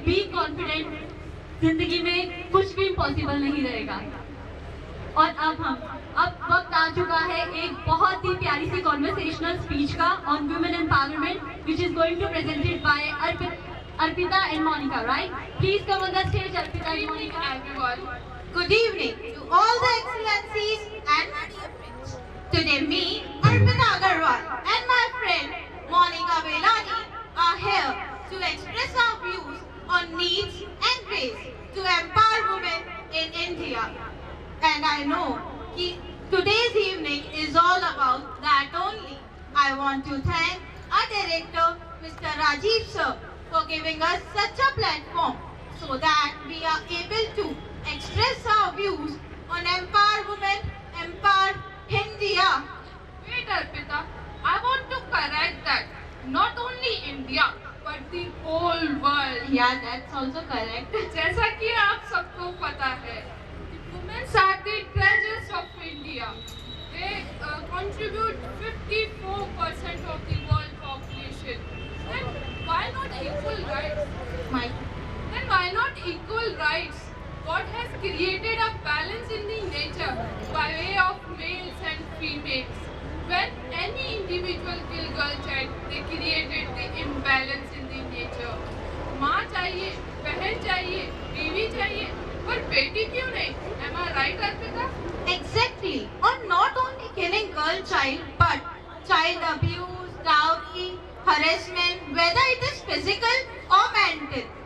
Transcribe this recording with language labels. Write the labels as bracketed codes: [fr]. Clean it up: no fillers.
[en] Be confident. [hi] जिंदगी में कुछ भी इम्पॉसिबल नहीं रहेगा। और अब वक्त आ चुका है एक बहुत ही प्यारी सी कॉन्वर्सेशनल स्पीच का [en] On women empowerment which is going to presented by Arpita and Monica, right? Please come on the stage Arpita and Monica. Everyone. Good evening to all the excellencies and my dear friends. Today me, Arpita Agarwal and my friend Monica Belani are here to express our views on needs and ways to empower women in India. And I know that today's evening is all about that only. I want to thank our director, Mr. Rajiv sir, for giving us such a platform so that we are able to express our views on empower women, empower India. Wait, Arpita, I want to correct that. Not only India, but the whole world. Yeah, that's also correct. [hi] जैसा कि आप सबको पता है, [en] women are the treasures of India. They contribute 54% of the world population. Then why not equal rights? Then why not equal rights? God has created a balance in the nature by way of males and females. When any individual kill girl child, they created the imbalance in the nature. [hi] माँ चाहिए, बहन चाहिए, बीवी चाहिए, पर बेटी क्यों नहीं? [en] Am I right, Arpita? Exactly. Or not only killing girl child, but child abuse, dowry, harassment, whether it is physical or mental.